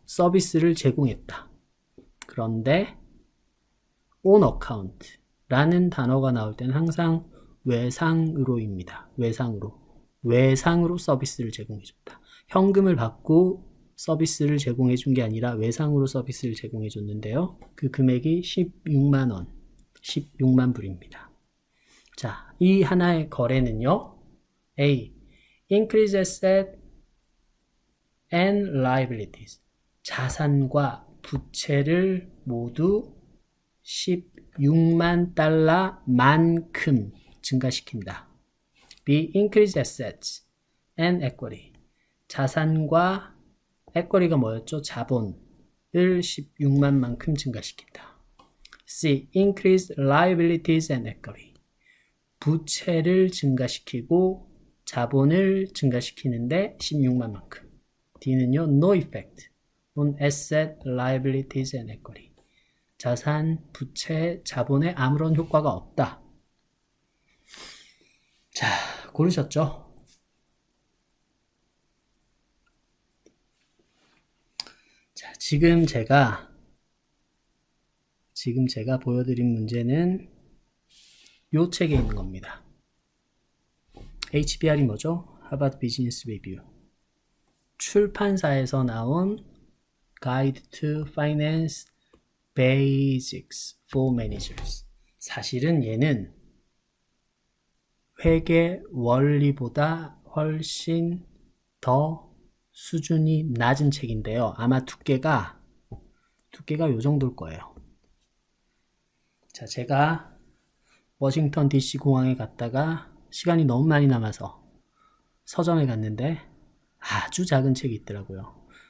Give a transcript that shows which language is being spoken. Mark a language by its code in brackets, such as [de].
[ko] 서비스를 제공했다. 그런데 on account 라는 단어가 나올 때는 항상 외상으로입니다. 외상으로 서비스를 제공해줬다. 현금을 받고 서비스를 제공해준 게 아니라 외상으로 서비스를 제공해줬는데요. 그 금액이 16만 원, 16만 불입니다. 자, 이 하나의 거래는요. A. [en] Increase asset and liabilities. [ko] 자산과 부채를 모두 16만 달러만큼 증가시킨다. [en] B. Increase assets and equity. [ko] 자산과 equity가 뭐였죠? 자본을 16만만큼 증가시킨다. [en] C. Increase liabilities and equity. [ko] 부채를 증가시키고 자본을 증가시키는데 16만만큼. D는요. [en] No effect on asset, liabilities and equity. [ko] 자산, 부채, 자본에 아무런 효과가 없다. 자, 고르셨죠? 자, 지금 제가 보여드린 문제는 요 책에 있는 겁니다. HBR이 뭐죠? [en] Harvard Business Review. 출판사에서 나온 Guide to Finance Basics for Managers. [ko] 사실은 얘는 회계 원리보다 훨씬 더 수준이 낮은 책인데요. 아마 두께가 요 정도일 거예요. 자, 제가 워싱턴 DC 공항에 갔다가 시간이 너무 많이 남아서 서점에 갔는데 아주 작은 책이 있더라고요.